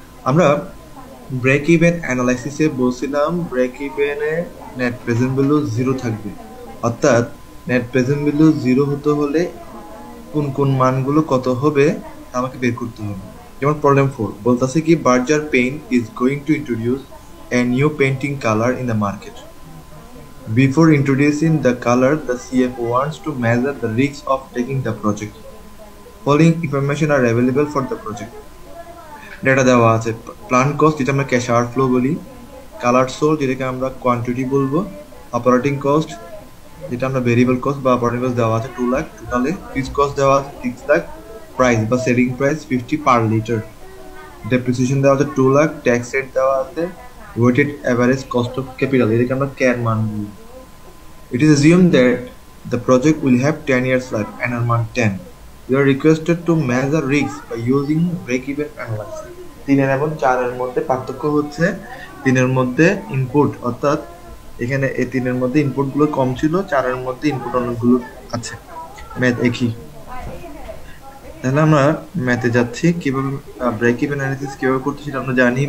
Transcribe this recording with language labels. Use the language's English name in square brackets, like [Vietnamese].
[Bangla] আমরা break even অ্যানালাইসিসে বলছিলাম break ইভেনে net present value 0 থাকবে, অর্থাৎ নেট প্রেজেন্ট ভ্যালু 0 হতে হলে কোন কোন মানগুলো কত হবে আমাকে বের করতে হবে। যেমন প্রবলেম 4 বলতেছে কি, [English] Berger paint is going to introduce a new painting color in the market. Before introducing the color, the CFO wants to measure the risks of taking the project. Following information are available for the project. [Bangla] Data দেওয়া আছে, plan cost যেটা আমরা cash outflow বলি, colour soul যেটাকে আমরা quantity বলবো, operating cost যেটা আমরা ভেরিয়েবল কস্ট বা অপারেটিং কস্ট দেওয়া আছে 2 লাখ টোটালে, ফিক্সড কস্ট দেওয়া আছে 6 লাখ, প্রাইস বা selling price 50 per litre, depreciation দেওয়া আছে 2 লাখ, ট্যাক্স রেট দেওয়া আছে, weighted average cost of capital এটাকে আমরা ক্যার মান বলি। [English] It is assumed that the project will have 10 years life, annual মান 10. You are requested to measure risks by using break-even analysis. [Bangla] 3 এবং 4 এর মধ্যে পার্থক্য হচ্ছে 3 এর মধ্যে ইনপুট, অর্থাৎ এখানে এই 3 এর মধ্যে ইনপুট গুলো কম ছিল, 4 এর মধ্যে ইনপুট অনেকগুলো আছে। ম্যাথ একই। তাহলে আমরা ম্যাথে যাচ্ছি। কিভাবে ব্রেক ইভেন অ্যানালিসিস কিভাবে করতে সেটা আমরা জানি।